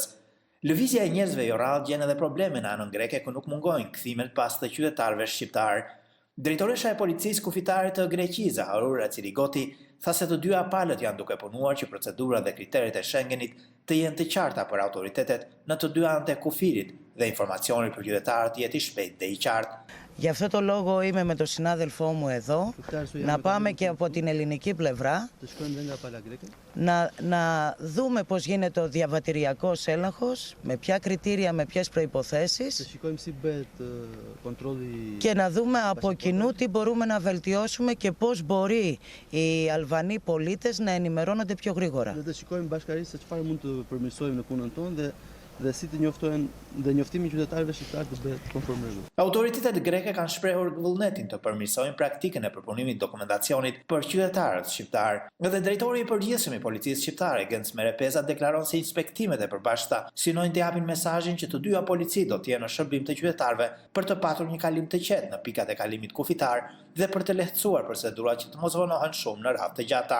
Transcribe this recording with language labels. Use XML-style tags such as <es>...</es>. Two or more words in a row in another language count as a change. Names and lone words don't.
<sq>Lëvizja e njerëzve jo rrallë gjen edhe probleme në anën greke ku nuk mungojnë kthimet pas të qytetarëve shqiptar. Drejtoresha e policisë kufitare të Greqisë, Harura Cirigoti, tha se të dyja palët janë duke punuar që procedurat dhe kriteret e Schengenit të jenë të qarta për autoritetet në të dy anët e kufirit dhe informacioni për qytetarët jetë i shpejt dhe i qartë.</sq> <el>Γι' αυτό το λόγο είμαι με τον συνάδελφό μου εδώ, να πάμε και από την ελληνική πλευρά, να δούμε πώς γίνεται ο διαβατηριακός έλεγχος, με ποια κριτήρια, με ποιες προϋποθέσεις και να δούμε από κοινού τι μπορούμε να βελτιώσουμε και πώς μπορεί οι Αλβανοί πολίτες να ενημερώνονται πιο γρήγορα.</el> <sq>Dhe si të njoftojnë dhe njoftimi i qytetarëve shqiptar të bëhet konformizuar. Autoritetet greke kanë shprehur vullnetin të përmirësojnë praktikën e përpunimit dokumentacionit për qytetarët shqiptar. Edhe drejtori i përgjithshëm i policisë shqiptare, Gens Merepeza, deklaron se inspektimet e përbashkëta synojnë të japin mesazhin që të dyja polici do të jenë në shërbim të qytetarëve për të patur një kalim të qetë në pikat e kalimit kufitar dhe për të lehtësuar procedurat që të mos vonohen shumë në radhë të gjata.</sq>